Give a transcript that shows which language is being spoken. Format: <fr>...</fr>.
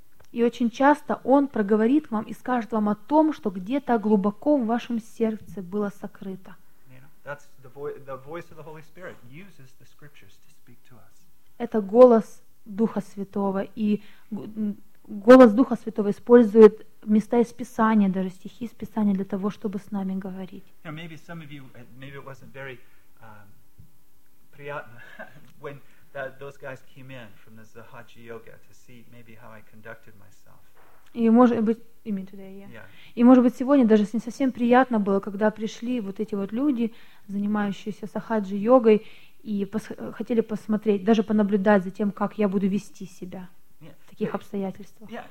<ru>И очень часто Он проговорит вам и скажет вам о том, что где-то глубоко в вашем сердце было сокрыто. Это голос Духа Святого, и голос Духа Святого использует места из Писания, даже стихи из Писания для того, чтобы с нами говорить.</ru> <en>You know, maybe some of you, maybe it wasn't very</en> <ru>приятно</ru> <en>when those guys came in from the Zahaji Yoga to see maybe how I conducted myself.</en> <ru>И может быть сегодня даже не совсем приятно было, когда пришли вот эти вот люди, занимающиеся Сахаджи йогой, и хотели посмотреть, даже понаблюдать за тем, как я буду вести себя. Таких обстоятельствах.</ru>